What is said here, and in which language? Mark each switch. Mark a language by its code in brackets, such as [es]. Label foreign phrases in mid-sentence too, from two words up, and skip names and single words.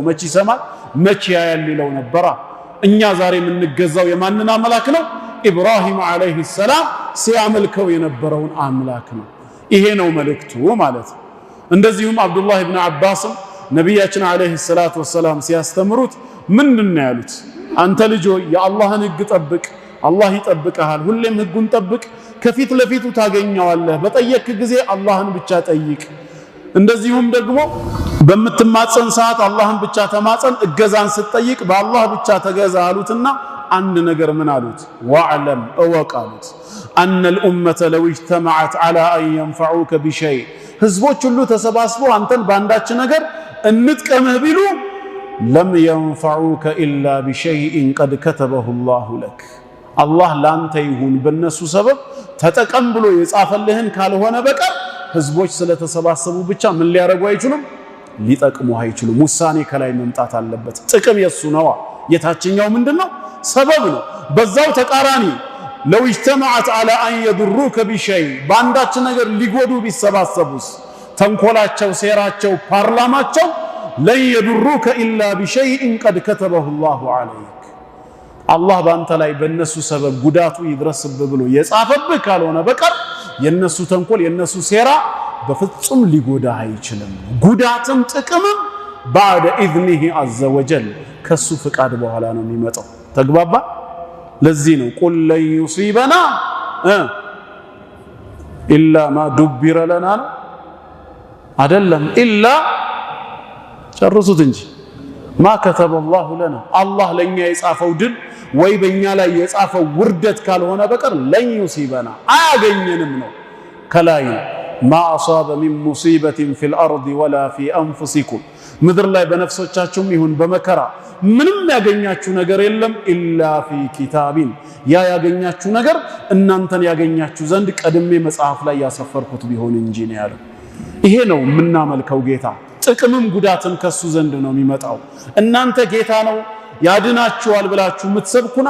[am] መቼ ይሰማል መቼ ያያል ሊለው ነበር እኛ ዛሬ የምንገዛው የማንን አምላክ ነው ኢብራሂም [ar] عليه السلام [am] ሲያመልከው የነበረውን አምላክ ነው ይሄ ነው መልእክቱ ማለት እንደዚሁም አብዱላህ ኢብኑ አባስ ነብያችን [ar] عليه الصلاة والسلام [am] ሲያስተምሩት ምንድነው ያሉት አንተ ልጅ የአላህን ህግ ጠብቅ አላህ ይጠብቀሃል ሁሌም ህጉን ጠብቅ ከፊት ለፊቱ ታገኘዋለህ በጠየቅ ጊዜ አላህን ብቻ ጠይቅ እንደዚሁም ደግሞ በመተማጸን ሰዓት አላህን ብቻ ተማጸን እገዛን ስትጠይቅ በአላህ ብቻ ተገዛ አሉትና አንድ ነገር ምን አሉት ወዕለም እወቃሉት [ar] أن الأمة لو اجتمعت على أن ينفعوك بشيء [am] ህዝቦች ሁሉ ተሰባስበው አንተን ባንዳች ነገር እንጥቀምህ ቢሉ [ar] لم ينفعوك إلا بشيء قد كتبه الله لك الله [am] ላንተ ይሁን በነሱ ሰበብ ተጠቀም ብሎ የጻፈልህን ካልሆነ በቀር ህዝቦች ስለተሰባሰቡ ብቻ ምን ሊያረጉ አይችሉም ሊጠቅሙ አይችሉም ውሳኔ ከላይ መምጣት አለበት ጥቅም የሱ ነው የታችኛው ምንድነው ሰበብ ነው በዛው ተቃራኒ [ar] لو اجتمعت على أن يضروك بشيء [am] بانداچ ነገር ሊጎዱ ቢሰባሰቡስ ተንኮላቸው ሴራቸው ፓርላማቸው [ar] لن يضروك إلا بشيء قد كتبه الله عليك الله [am] ባንተ ላይ በእነሱ ሰበብ ጉዳቱ ይድረስብህ ብሎ የጻፈብህ ካልሆነ በቀር የነሱ ተንኮል የነሱ ሴራ በፍጹም ሊጎዳ አይችልም ጉዳትም ጥቅምም [ar] بعد إذنه عز وجل [am] ከሱ ፍቃድ በኋላ ነው የሚመጣው ተግባባ ለዚህ ነው [ar] قل لن يصيبنا إلا ما دبر لنا [am] አይደለም ኢላ ጨርሱት እንጂ [ar] ما كتب الله لنا [am] አላህ ለኛ የጻፈው ድል ወይ በእኛ ላይ የጻፈው ውርደት ካልሆነ በቀር [ar] لن يصيبنا [am] አያገኘንም ነው ከላይ ما [ar] أصاب من مصيبة في الأرض ولا في أنفسكم [am] ምድር ላይ በነፍሶቻችሁም ይሁን በመከራ ምንም ያገኛችሁ ነገር የለም [ar] إلا في كتاب [am] ያ ያገኛችሁ ነገር እናንተን ያገኛችሁ ዘንድ ቀድሜ መጽሐፍ ላይ ያሰፈርኩት ቢሆን እንጂ ነው ያለው ይሄ ነው ምናመልከው ጌታ ጥቅምም ጉዳትም ከሱ ዘንድ ነው የሚመጣው እናንተ ጌታ ነው ያድናችኋል ብላችሁ ምትሰብኩን